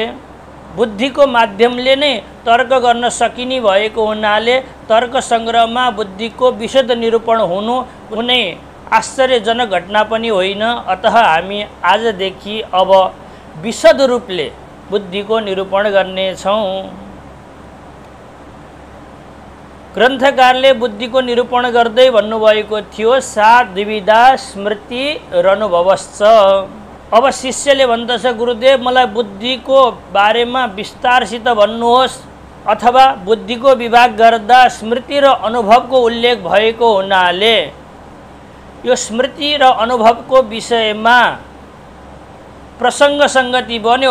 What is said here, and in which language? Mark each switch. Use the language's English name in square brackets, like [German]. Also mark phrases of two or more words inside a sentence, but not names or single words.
[Nepali] बुद्धिको माध्यमले नै तर्क गर्न सकिने भएको हुनाले तर्क संग्रहमा बुद्धिको विशद निरूपण हुनु कुनै आश्चर्यजनक घटना पनि होइन। अतः हामी आजदेखि अब विशद रूपले बुद्धिको निरूपण गर्नेछौँ। ग्रन्थकारले बुद्धिको निरूपण गर्दै भन्नुभएको थियो, [Sanskrit] सा द्विविधा स्मृति रनुभवश्च। [Nepali] अब शिष्यले भन्दछ, गुरुदेव मलाई बुद्धिको बारेमा विस्तारसित भन्नुहोस्, अथवा बुद्धिको विभाग गर्दा स्मृति र अनुभवको उल्लेख भएको हुनाले यो स्मृति र अनुभवको विषयमा प्रसङ्ग सङ्गति बन्यो।